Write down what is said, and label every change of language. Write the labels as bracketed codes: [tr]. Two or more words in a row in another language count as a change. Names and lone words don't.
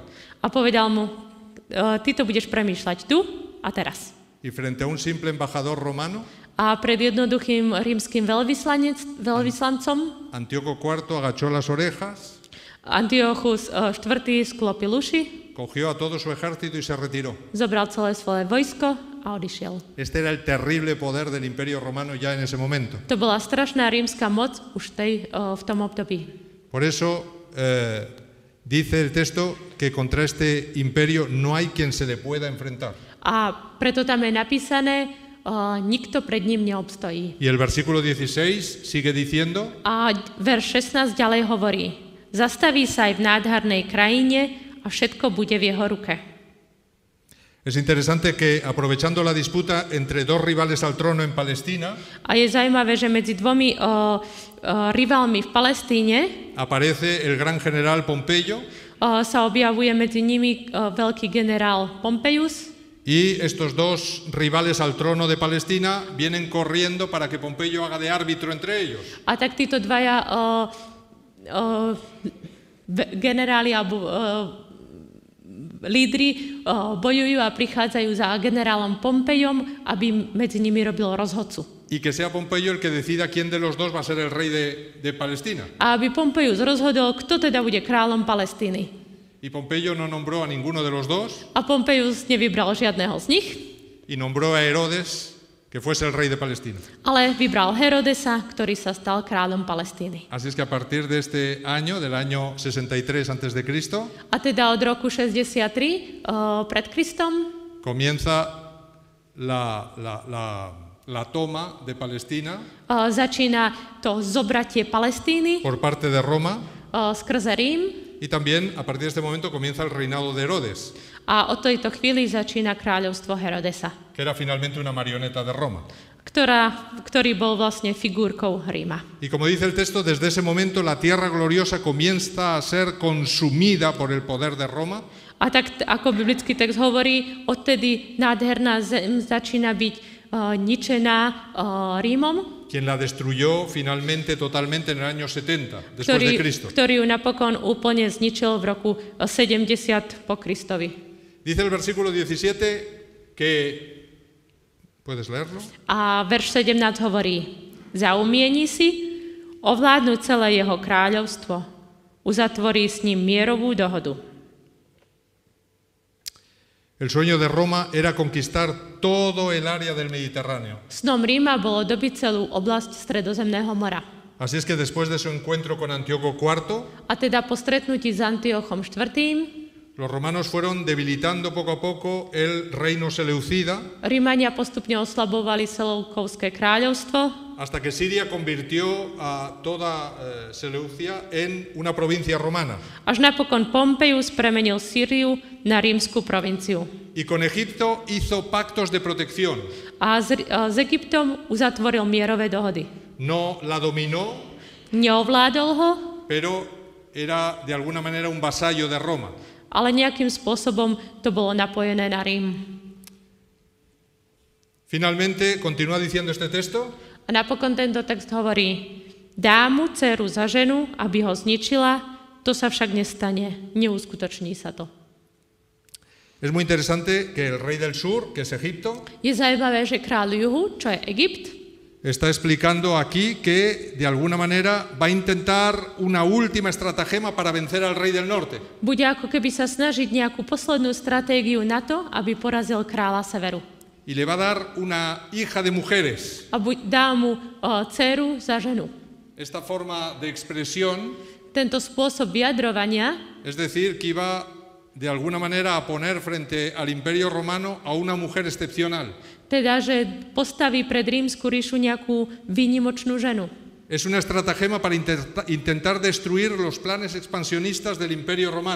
[sk] A povedal mu, ty to budeš premýšľať tu a teraz. [es] Y frente a un simple embajador romano, [sk] A pred jednoduchým rímskym veľvyslancom [es] Antíoco IV agachó las orejas, [sk] Antiochus IV sklopil uši, [es] cogió a todo su ejército y se retiró. [sk] zobral celé svoje vojsko a odišiel. [es] Este era el terrible poder del Imperio Romano ya en ese momento. [sk] To bola strašná rímska moc už v tom období. [es] Por eso dice el texto que contra este imperio no hay quien se le pueda enfrentar. [sk] A preto tam je napísané, nikto pred ním neobstojí. [es] Y el versículo 16 sigue diciendo, [sk] A verš 16 ďalej hovorí, zastaví sa aj v nádhernej krajine a všetko bude v jeho ruke. [es] es interesante que aprovechando la disputa entre dos rivales al trono en Palestina, [sk] A je zaujímavé, že medzi dvomi rivalmi v Palestíne [es] aparece el gran general Pompeyo [sk] sa objavuje medzi nimi veľký generál Pompejus [es] y estos dos rivales al trono de Palestina vienen corriendo para que Pompeyo haga de árbitro entre ellos. [sk] a tak títo dvaja generáli alebo lídri bojujú a prichádzajú za generálom Pompejom, aby medzi nimi robil rozhodcu. [es] Y que sea Pompeyo el que decida quién de los dos va a ser el rey de Palestina. [sk] A aby Pompejus rozhodol, kto teda bude kráľom Palestíny. [es] Y Pompeyo no nombró a ninguno de los dos [sk] A Pompejus nevybral žiadneho z nich, [es] y nombró a Herodes que fuese el rey de Palestina. [sk] ale vybral Herodesa, ktorý sa stal kráľom Palestíny. [es] Así es que a partir de este año, del año 63 a.C., [sk] A teda od roku 63 pred Kristom [es] comienza la toma de Palestina [sk] Začína to zobratie Palestíny [es] por parte de Roma [sk] skrze Rím [es] y también a partir de este momento comienza el reinado de Herodes, [sk] a od tejto chvíli začína kráľovstvo Herodesa, [es] que era finalmente una marioneta de Roma. [sk] ktorý bol vlastne figúrkou Ríma. [es] Y como dice el texto, desde ese momento la tierra gloriosa comienza a ser consumida por el poder de Roma. [sk] A tak, ako biblický text hovorí, odtedy nádherná zem začína byť ničená Rímom, [es] Quien la destruyó finalmente totalmente en el año 70 después de Cristo. [sk] ktorý ju napokon úplne zničil v roku 70 po Kristovi. [es] Dice el versículo 17 que... ¿Puedes leerlo? [sk] A verš 17 hovorí: Zaumieni si, ovládnu celé jeho kráľovstvo, uzatvorí s ním mierovú dohodu. [es] El sueño de Roma era conquistar todo el área del Mediterráneo. [sk] Snom Ríma bolo dobiť celú oblasť Stredozemného mora. [es] Así es que después de su encuentro con Antíoco IV, [sk] A teda po stretnutí s Antiochom IV, [es] los romanos fueron debilitando poco a poco el reino seleucida [sk] Rímania postupne oslabovali Seleukovské kráľovstvo, [es] hasta que Siria convirtió a toda Seleucia en una provincia romana. [sk] až napokon Pompejus premenil Sýriu na rímsku provinciu. [es] Y con Egipto hizo pactos de protección. [sk] A s Egyptom uzatvoril mierové dohody. [es] No la dominó, [sk] Neovládol ho, [es] pero era de alguna manera un vasallo de Roma. [sk] ale nejakým spôsobom to bolo napojené na Rím. [es] Finalmente, continúa diciendo este texto, [sk] A napokon tento text hovorí: dá mu dceru za ženu, aby ho zničila, to sa však nestane, neuskutoční sa to. [es] es muy interesante que el rey del sur, que es Egipto, [sk] Je zaujímavé, že kráľ juhu, čo je Egypt, [es] está explicando aquí que de alguna manera va a intentar una última estratagema para vencer al rey del norte. [sk] bude ako keby sa snažiť nejakú poslednú stratégiu na to, aby porazil kráľa severu. [es] Y le va a dar una hija de mujeres. [sk] A dá mu dceru za ženu. [es] Esta forma de expresión, [sk] Tento spôsob vyjadrovania, [es] es decir, que iba de alguna manera a poner frente al imperio romano a una mujer excepcional. [sk] teda, že postaví pred rímsku ríšu nejakú výnimočnú ženu. [es] Es una estratagema para intentar destruir los planes expansionistas del imperio romano.